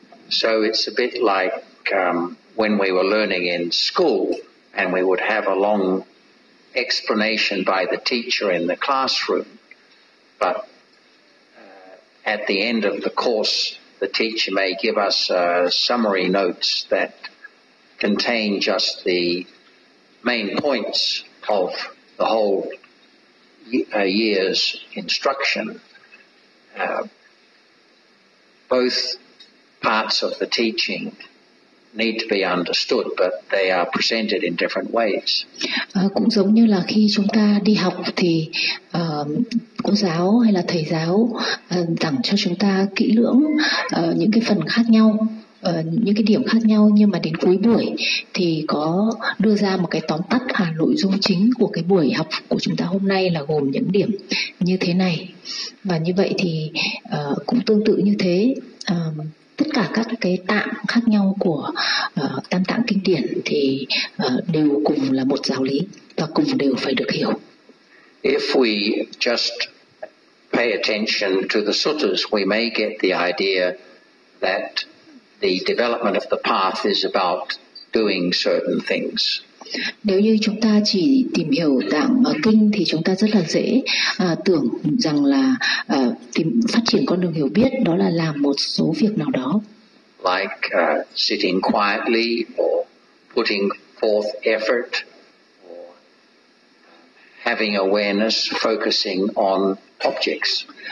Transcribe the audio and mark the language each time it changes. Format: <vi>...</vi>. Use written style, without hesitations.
<en>So it's a bit like when we were learning in school and we would have a long explanation by the teacher in the classroom, but at the end of the course the teacher may give us summary notes that contain just the main points of the whole year's instruction. Both parts of the teaching need to be understood, but they are presented in different ways.</en> <vi>Cũng giống như là khi chúng ta đi học thì cô giáo hay là thầy giáo giảng cho chúng ta kỹ lưỡng những cái phần khác nhau, những cái điểm khác nhau, nhưng mà đến cuối buổi thì có đưa ra một cái tóm tắt và nội dung chính của cái buổi học của chúng ta hôm nay là gồm những điểm như thế này. Và như vậy thì cũng tương tự như thế, tất cả các cái tạng khác nhau của tam tạng kinh điển thì đều cùng là một giáo lý và cùng đều phải được hiểu.</vi> <en>If we just pay attention to the suttas, we may get the idea that the development of the path is about doing certain things.</en> <vi>Nếu như chúng ta chỉ tìm hiểu tạng kinh thì chúng ta rất là dễ tưởng rằng là phát triển con đường hiểu biết đó là làm một số việc nào đó.</vi> <en>Like sitting quietly or putting forth effort or having awareness, focusing on objects.</en>